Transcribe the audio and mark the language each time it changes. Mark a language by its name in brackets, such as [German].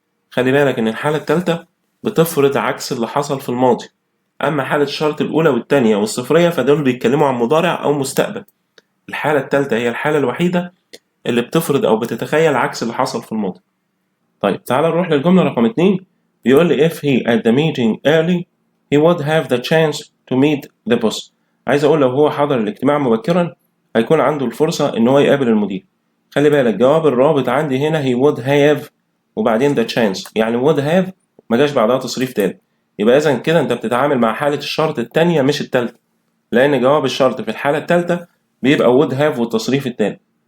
[Arabic] خلي بالك إن الحالة التالتة بتفرض عكس اللي حصل في الماضي، أما حالة الشرط الأولى والتانية والصفرية فدول بيتكلموا عن مضارع أو مستقبل. الحالة التالتة هي الحالة الوحيدة اللي بتفرض أو بتتخيل عكس اللي حصل في الماضي. طيب تعال نروح للجملة رقم 2. بيقول لي [English] if he at the meeting early he would have the chance to meet the boss. [Arabic] عايز أقول لو هو حضر الاجتماع مبكرا هيكون عنده الفرصة إن هو يقابل المدير. خلي بالك جواب الرابط عندي هنا [English] he would have [Arabic] وبعدين [English] the chance، [Arabic] يعني [English] would have [Arabic] ما جاش بعدها تصريف تاني. يبقى إذا كده أنت بتتعامل مع حالة الشرط التانية مش التالتة، لأن جواب الشرط في الحالة التالتة بيبقى [English] would have [Arabic] والتصريف التاني.